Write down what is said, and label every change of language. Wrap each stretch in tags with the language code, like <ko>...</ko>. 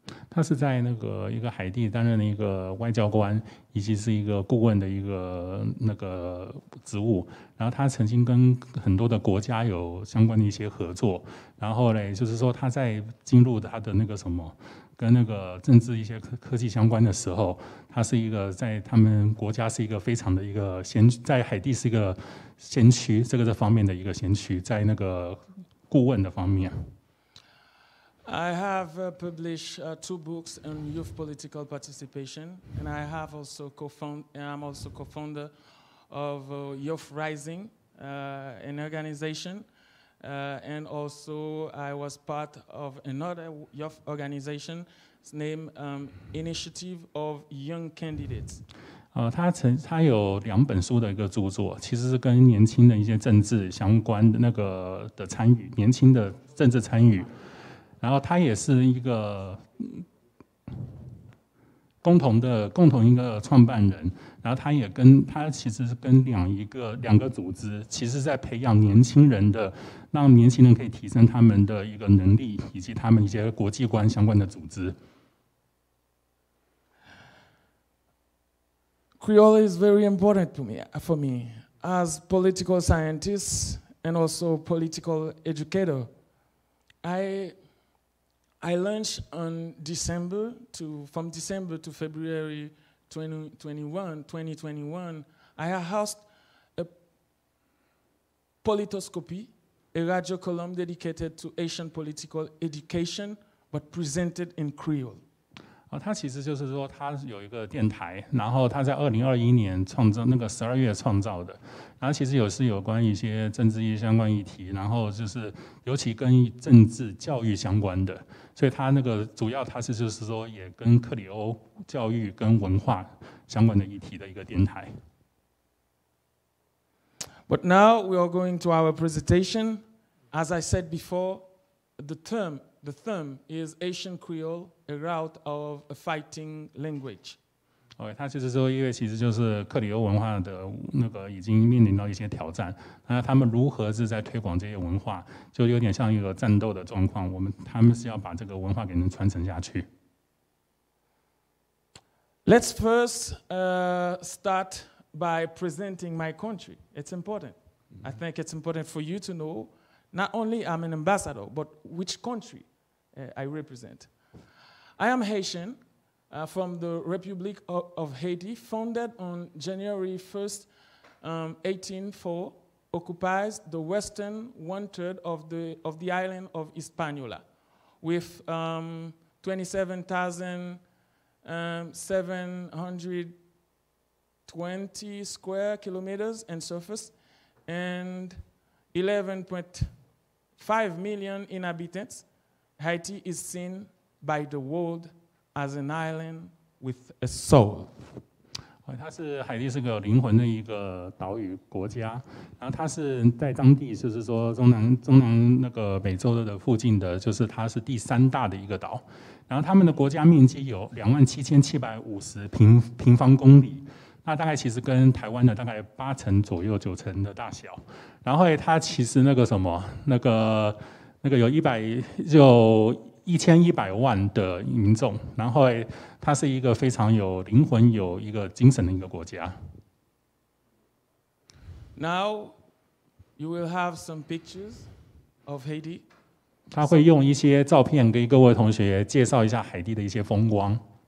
<zh>他是在那个一个海地担任了一个外交官，以及是一个顾问的一个那个职务。然后他曾经跟很多的国家有相关的一些合作。然后呢，就是说他在进入他的那个什么，跟那个政治一些科技相关的时候，他是一个在他们国家是一个非常的一个在海地是一个先驱，这方面的一个先驱，在那个顾问的方面。</zh> <en>I have published 2 books on youth political participation, and I'm also co-founder of Youth Rising, an organization, and also I was part of another youth organization named Initiative of Young Candidates.</en> <zh>他有2本书的一个著作，其实是跟年轻的一些政治相关的那个的参与，年轻的政治参与。然后他也是一个共同一个创办人，然后他其实是跟两个组织，其实在培养年轻人的，让年轻人可以提升他们的一个能力，以及他们一些国际观相关的组织。</zh> <en>Creole is very important for me as political scientist and also political educator. I launched on from December to February 2021, I hosted a politoscopy, a radio column dedicated to Asian political education, but presented in Creole.</en> <zh>他其实就是说，他有一个电台，然后他在2021年创造那个12月创造的，然后其实是有关一些政治相关议题，然后就是尤其跟政治教育相关的，所以他那个主要他是就是说也跟克里欧教育跟文化相关的议题的一个电台。</zh> <en>But now we are going to our presentation. As I said before, the theme is Asian Creole, a route of a fighting language.</en> <zh>他就是说，因为其实就是克里欧文化的那个已经面临到一些挑战，那他们如何是在推广这些文化，就有点像一个战斗的状况。他们是要把这个文化给能传承下去。</zh> <en>Let's first start by presenting my country. It's important. I think it's important for you to know not only I'm an ambassador, but which country I represent. I am Haitian from the Republic of Haiti, founded on January 1st, 1804, occupies the western 1/3 of the island of Hispaniola, with 27,720 square kilometers in surface and 11.5 million inhabitants. Haiti is seen by the world as an island with a soul.</en> <zh>它是海地是个有灵魂的一个岛屿国家，然后它是在当地就是说中南那个美洲的附近的，就是它是第3大的一个岛，然后他们的国家面积有27,750平方公里，那大概其实跟台湾的大概8成左右9成的大小，然后它其实那个有1100万的民众，然后它是一个非常有灵魂、有一个精神的一个国家。</zh> <en>Now you will have some pictures of Haiti.</en> <zh>他会用一些照片给各位同学介绍一下海地的一些风光。</zh>